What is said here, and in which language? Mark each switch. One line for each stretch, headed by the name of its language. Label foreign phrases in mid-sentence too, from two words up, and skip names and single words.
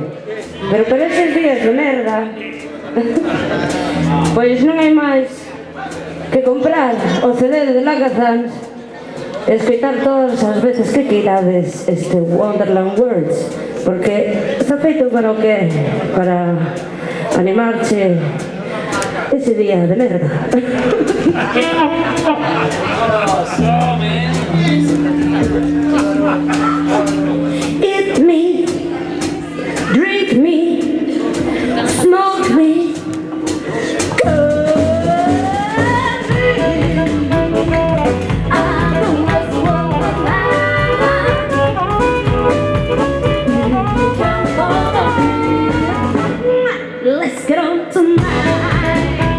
Galician: Pero para esos días de merda, pois non hai máis que comprar o CD de Lagazans e escoitar todas as veces que queirades este Wonderland Words, porque está feito para o que? Para animarche ese día de merda.
English: Eat me, drink me, smoke me, let's get on tonight.